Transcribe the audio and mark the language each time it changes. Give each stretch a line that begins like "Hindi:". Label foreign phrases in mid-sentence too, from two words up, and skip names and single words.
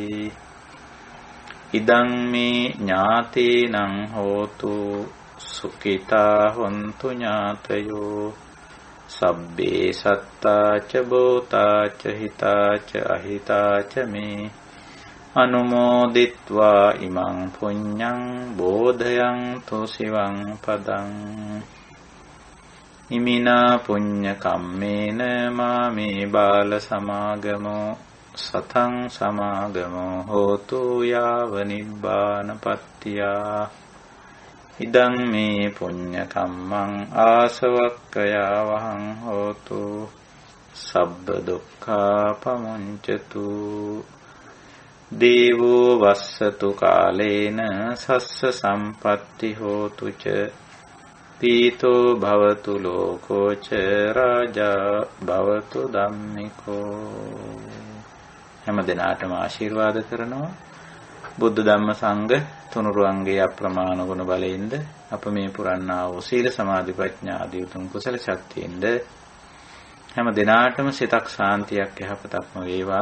Pali: ඉදං මේ ඥාතේනං හෝතු සුඛිතා හොන්තු ඥාතයෝ සබ්බේ සත්තා ච භූතා ච හිතා ච අහිතා ච මේ අනුමෝදිත්වා ඉමං පුඤ්ඤං බෝධයන්තු සිවං පදං. ඉමිනා පුඤ්ඤ කම්මේන මාමේ බාල සමාගමෝ සතං සමාගමෝ හෝතු යාව නිබ්බානපත්තියා. ඉදං මේ පුඤ්ඤ කම්මං ආසවක්ඛයා වහං හෝතු සබ්බ දුක්ඛා පමුඤ්චතු. දේවෝ වස්සතු කාලේන සස්ස සම්පatti හෝතු ච පීතෝ භවතු ලෝකෝ ච රාජා භවතු ධම්මිකෝ.
Sinhala: හැම දිනාටම ආශිර්වාද කරනවා. බුද්ධ ධම්ම සංඝ තුනුරුවන්ගේ අප්‍රමාණ ගුණ බලයෙන්ද අප මේ පුරන්නා වූ සීල සමාධි ප්‍රඥා ආදී උතුම් කුසල ශක්තියෙන්ද හැම දිනාටම සිතක් ශාන්තියක් යහපතක්ම වේවා.